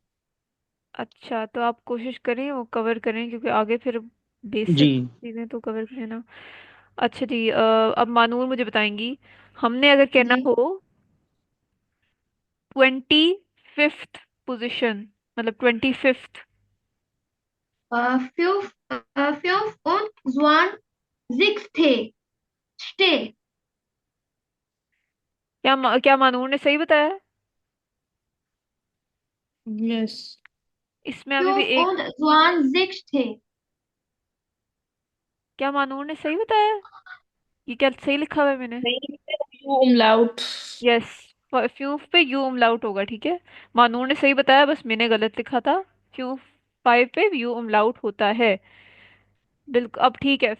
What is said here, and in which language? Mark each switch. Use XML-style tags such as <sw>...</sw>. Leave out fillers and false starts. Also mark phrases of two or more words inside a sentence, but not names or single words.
<hi>अच्छा, तो आप कोशिश करें वो कवर करें, क्योंकि आगे फिर जी। बेसिक चीज़ें तो कवर करें ना। अच्छा जी, अब मानूर मुझे बताएंगी, हमने अगर कहना जी। हो 25th पोजीशन, मतलब 25th,</hi> <de>Fünf und zwanzigste। Ste।</de> <hi>क्या मानूर ने सही बताया है? यस। इसमें अभी भी</hi> <de>Fünf</de> <hi>एक,</hi> <de>und zwanzigste।</de> <hi>क्या मानूर ने सही बताया है? ये क्या सही लिखा हुआ है मैंने? नहीं, umlaut। यस, फ्यूफ पे</hi> <de>ü Umlaut</de> <hi>होगा, ठीक है। मानूर ने सही बताया, बस मैंने गलत लिखा था। फ्यूफ 5 पे</hi> <de>ü Umlaut</de> <hi>होता है। बिल्कुल, अब ठीक है।</hi>